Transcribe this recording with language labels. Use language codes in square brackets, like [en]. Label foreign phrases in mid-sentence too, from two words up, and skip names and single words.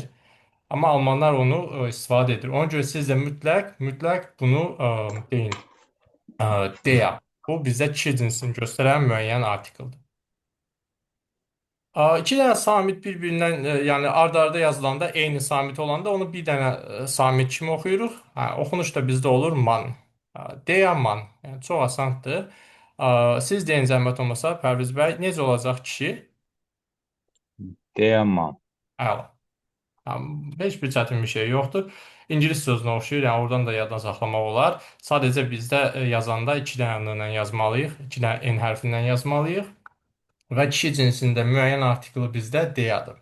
[az] Amma almanlar onu istifadə edir. Ona görə siz də mütləq bunu deyin. Der. Bu bizdə kişi cinsini göstərən müəyyən artikeldir. İki dənə samit bir-birindən, yəni ard-arda yazılanda eyni samit olanda onu bir dənə samit kimi oxuyuruq. Oxunuş da bizdə olur man. [de] Der man. [az] Yəni çox asandır. Siz deyin zəhmət olmasa Pərviz bəy, necə olacaq kişi? Teğmen. Əla. Heç bir çətin bir şey yoxdur. İngilis sözünə oxşayır, yəni oradan da yaddan saxlamaq olar. Sadəcə bizdə yazanda iki dənə n ilə yazmalıyıq, iki dənə n hərfindən yazmalıyıq və kişi cinsində müəyyən artiklı bizdə deyadır.